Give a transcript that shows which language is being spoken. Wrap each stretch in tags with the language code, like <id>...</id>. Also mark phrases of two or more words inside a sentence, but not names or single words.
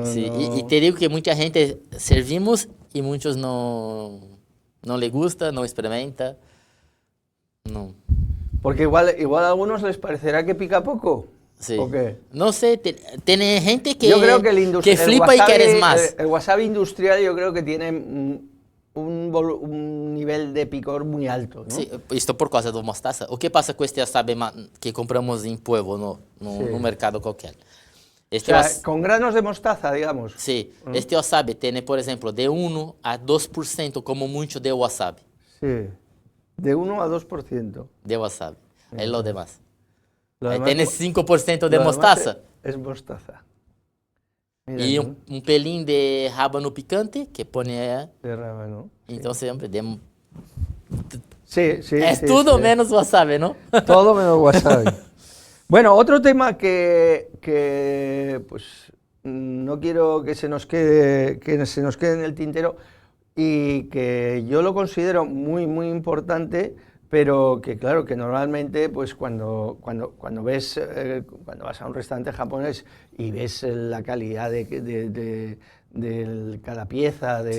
<pt>Sim, no- e te digo que muita gente servimos e muitos não</pt> <es>le gusta,</es> <pt>não experimenta. Não.</pt> <es>Porque igual a algunos les parecerá que pica poco. Sí. ¿O qué? No sé, tiene gente que, Yo creo que que flipa y quieres más. El wasabi industrial yo creo que tiene un nivel de picor muy alto, ¿no?</es> <pt>Sim, isto por causa do mostaça. O que passa com este wasabi que compramos em Pueblo, no mercado qualquer? O</pt> <es>Este sea, con granos de mostaza, digamos.</es> <pt>Sim, este wasabi tem, por exemplo, de 1 a 2% como muito de wasabi.</pt> <es>Sí, de 1 a 2%.</es> <pt>De wasabi. É</pt> <es>lo demás. Lo</es> <pt>Aí</pt> <es>demás-</es> <pt>tem 5% de</pt> <es>lo demás mostaza. Es mostaza. Mira,</es> <pt>E</pt> <es>¿no?</es> <pt>um pelinho de rábano picante que põe.</pt> <es>De rábano.</es> <pt>Então sempre demos.</pt> <es>Sí, sí.</es> <pt>É</pt> <es>sí,</es> <pt>tudo</pt> <es>sí.</es> <pt>menos wasabi, não?</pt> <es>Todo menos wasabi. Bueno, otro tema que pues no quiero que se nos quede en el tintero y que yo lo considero muy muy importante, pero que claro que normalmente pues cuando ves cuando vas a un restaurante japonés y ves la calidad de cada pieza, de</es>